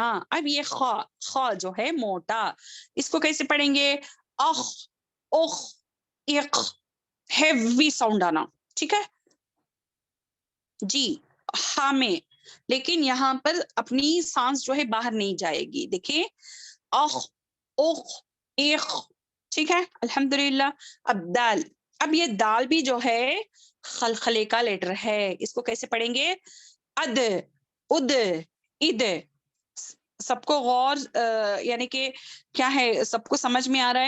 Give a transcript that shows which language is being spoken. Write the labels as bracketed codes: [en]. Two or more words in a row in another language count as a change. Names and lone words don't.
[ur] اب یہ خا، خا جو ہے موٹا، اس کو کیسے پڑھیں گے؟ اخ، اخ، اق، [en] heavy sound [ur] آنا، ٹھیک ہے جی۔ ہاں میں، لیکن یہاں پر اپنی سانس جو ہے باہر نہیں جائے گی، دیکھیں اخ، اخ، ایخ، ٹھیک ہے الحمدللہ۔ اب دال، اب یہ دال بھی جو ہے خلخلے کا لیٹر ہے، اس کو کیسے پڑھیں گے؟ اد، اد، اد، سب کو غور یعنی کہ کیا ہے، سب کو سمجھ میں آ رہا ہے؟